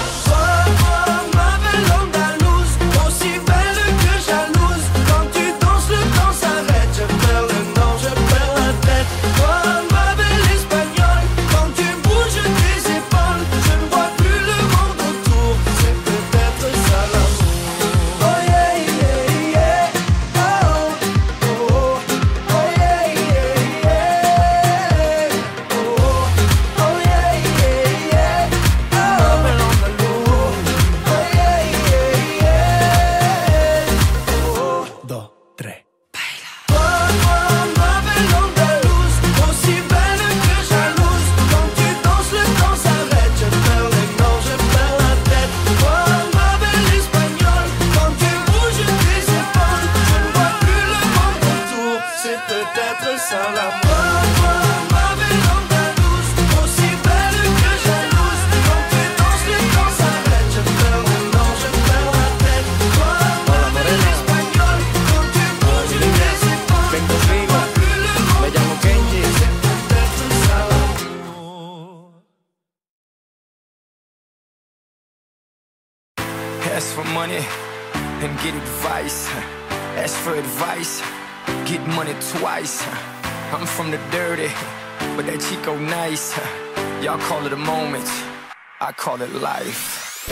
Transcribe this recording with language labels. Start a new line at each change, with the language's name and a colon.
French: Toi, ma belle andalouse, aussi belle que jalouse. Quand tu danses, le temps s'arrête. Je perds le nord, je perds la tête. Toi, ma belle espagnole, quand tu bouges tes épaules, je ne vois plus le monde autour. C'est peut-être ça l'amour. Oh yeah, yeah, yeah. Oh, oh, oh, oh yeah, yeah, yeah. Oh, oh yeah, yeah, yeah. Oh, ma belle andalouse. Oh yeah, yeah, yeah. Oh,
Spanish: dos, tres.
French: Toi, ma belle andalouse, aussi belle que jalouse. Quand tu danses, le temps s'arrête. Je perds les noms, je perds la tête. Toi, ma belle espagnole, quand tu bouges tes épaules, je ne vois plus le monde autour. C'est peut-être ça l'amour. Toi, ma belle andalouse, aussi belle que jalouse. Quand tu danses, le temps s'arrête. Je perds les noms, je perds la tête. Toi, ma belle espagnole, quand tu bouges tes épaules, je ne vois plus le monde autour. C'est peut-être ça l'amour.
English: Ask for money and get advice. Ask for advice, get money twice. I'm from the dirty, but that Chico nice. Y'all call it a moment, I call it life.